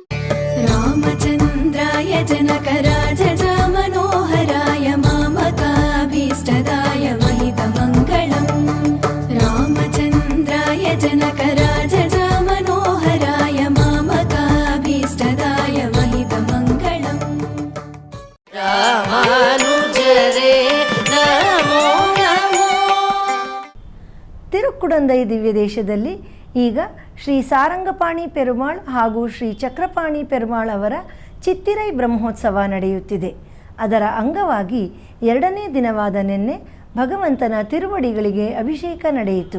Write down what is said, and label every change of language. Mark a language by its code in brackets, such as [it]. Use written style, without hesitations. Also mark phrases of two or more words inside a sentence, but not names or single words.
[sa] रामचन्द्राय जनकराज मनोहराय मामकाभीष्टदाय महितमङ्गलम्. रामचन्द्राय जनकराज मनोहराय मामकाभीष्टदाय महितमङ्गलम्. [ta] ராமானுஜரே [sa] नमो नमो. [kn] ತಿರುಕ್ಕುಡಂದೈ ದಿವ್ಯ ದೇಶದಲ್ಲಿ ಈಗ ಶ್ರೀ ಸಾರಂಗಪಾಣಿ ಪೆರುಮಾಳ್ ಹಾಗೂ ಶ್ರೀ ಚಕ್ರಪಾಣಿ ಪೆರುಮಾಳ್ ಅವರ ಚಿತ್ತಿರೈ ಬ್ರಹ್ಮೋತ್ಸವ ನಡೆಯುತ್ತಿದೆ. ಅದರ ಅಂಗವಾಗಿ 2ನೇ ದಿನವಾದ ನಿನ್ನೆ ಭಗವಂತನ ತಿರುವಡಿಗಳಿಗೆ ಅಭಿಷೇಕ ನಡೆಯಿತು.